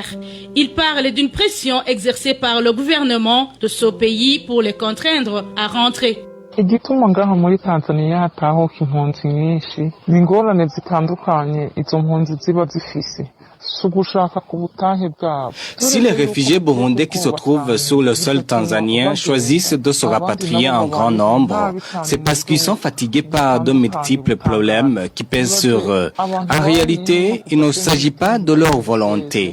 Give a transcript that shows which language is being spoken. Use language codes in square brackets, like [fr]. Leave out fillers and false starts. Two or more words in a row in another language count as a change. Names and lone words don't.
[fr] Ils parlent d'une pression exercée par le gouvernement de ce pays pour les contraindre à rentrer. [rn] igituma ngaha muri Tanzania hatahuka impunzi nyinshi ni ingorane zitandukanye izo mpunzi ziba zifise. [fr] Si les réfugiés burundais qui se trouvent sur le sol tanzanien choisissent de se rapatrier en grand nombre, c'est parce qu'ils sont fatigués par de multiples problèmes qui pèsent sur eux. En réalité, il ne s'agit pas de leur volonté.